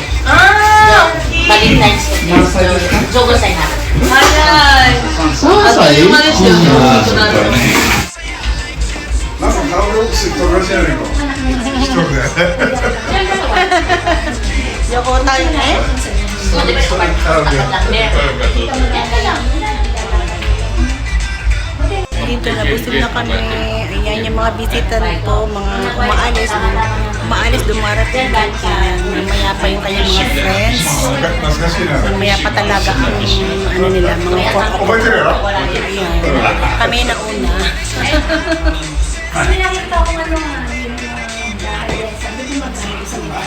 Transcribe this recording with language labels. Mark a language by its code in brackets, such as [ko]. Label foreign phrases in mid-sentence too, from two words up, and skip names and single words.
[ja] あー、大きい。バレンタインスデー。何歳ですか 15歳になる。早い。あっという間ですよね。大きくなる。なんか顔よく知っとるらしいやねんか。一人で。 [tl] Yoko tayo eh. So, di ba yung Dito, nabusog na kami. Ayan yung mga visitor ko, mga umaalis, dumarating dyan. Mamaya pa yung kanyang mga friends. [ja] 懐かしいな。 [tl] Mamaya pa talaga ang ano nila, mga [ja] 覚えてるやろ [tl] Ayan. Kami na una. Kasi nakita ko ano nga, yung dahil sabi ko magsabi sa